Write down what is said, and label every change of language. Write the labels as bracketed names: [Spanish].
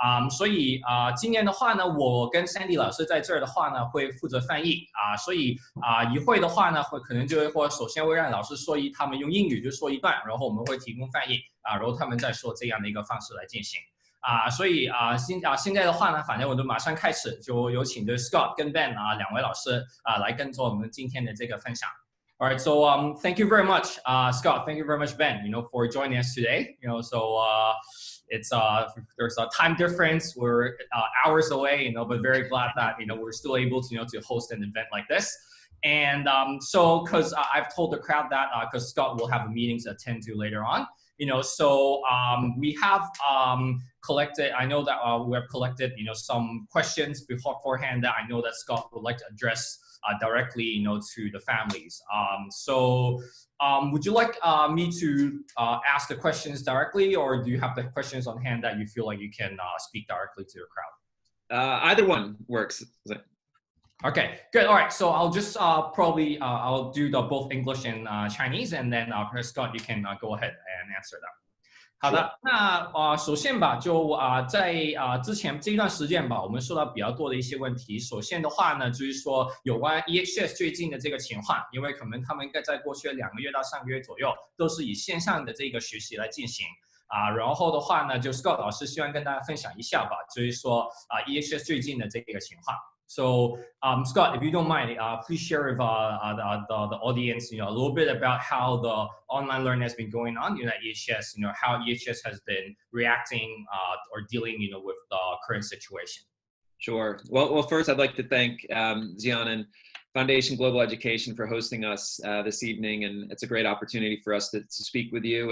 [Chinese] 所以今年的话呢，我跟 Sandy 老师在这儿的话呢，会负责翻译所以一会的话呢，可能就会首先会让老师说他们用英语就说一段，然后我们会提供翻译然后他们再说这样的一个方式来进行所以现在的话呢，反正我就马上开始，就有请的 Scott 跟 Ben 2位老师来跟着我们今天的这个分享。 [English] All right, so thank you very much, Scott. Thank you very much, Ben. For joining us today. It's there's a time difference. We're hours away, but very glad that we're still able to to host an event like this. And so because I've told the crowd that because Scott will have a meeting to attend to later on. So we have collected. I know that we have collected some questions beforehand that I know that Scott would like to address directly to the families. So would you like me to ask the questions directly, or do you have the questions on hand that you feel like you can speak directly to the crowd? Either one works. Okay, good. All right, so I'll just probably I'll do both English and Chinese, and then Scott, you can go ahead and answer them. [Chinese] 好的，那首先吧，就在之前这一段时间吧，我们收到比较多的一些问题。首先的话呢，就是说有关 EHS 最近的这个情况，因为可能他们应该在过去的2个月到3个月左右，都是以线上的这个学习来进行然后的话呢，就 Scott 老师希望跟大家分享一下吧，就是说EHS 最近的这个情况。 [English] So, Scott, if you don't mind, please share with the audience, a little bit about how the online learning has been going on, at EHS, how EHS has been reacting or dealing, with the current situation. Sure. Well, first, I'd like to thank Xian and Foundation Global Education for hosting us this evening, and it's a great opportunity for us to speak with you.